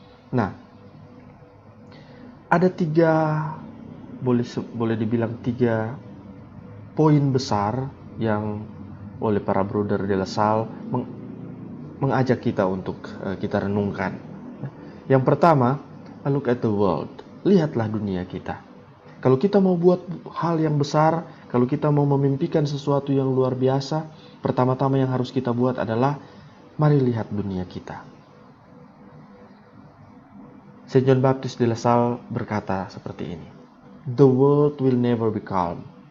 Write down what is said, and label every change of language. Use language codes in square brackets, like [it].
[id] Nah, ada 3, boleh dibilang 3 poin besar yang oleh para brother De La Salle mengajak kita untuk kita renungkan. Yang pertama, [en] look at the world. [id] Lihatlah dunia kita. Kalau kita mau buat hal yang besar, kalau kita mau memimpikan sesuatu yang luar biasa, pertama-tama yang harus kita buat adalah mari lihat dunia kita. [en] Saint John Baptist de La Salle [id] berkata seperti ini, [en] "The world will never be calm.